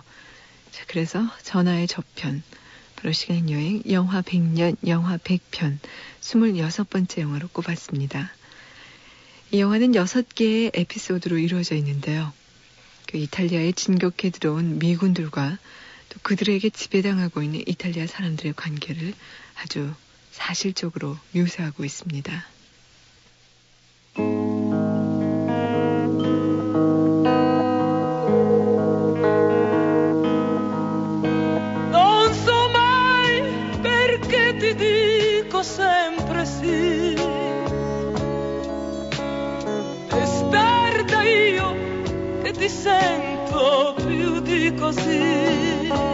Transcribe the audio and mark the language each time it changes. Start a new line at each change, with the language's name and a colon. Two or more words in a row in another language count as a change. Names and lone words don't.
Korean: 자, 그래서 전하의 저편, 바로 시간여행, 영화 100년, 영화 100편, 26번째 영화로 꼽았습니다. 이 영화는 6개의 에피소드로 이루어져 있는데요. 그 이탈리아에 진격해 들어온 미군들과 또 그들에게 지배당하고 있는 이탈리아 사람들의 관계를 아주 사실적으로 묘사하고 있습니다.
Italian: Non so mai perché ti dico sempre sì. Testarda io che ti sento più di così.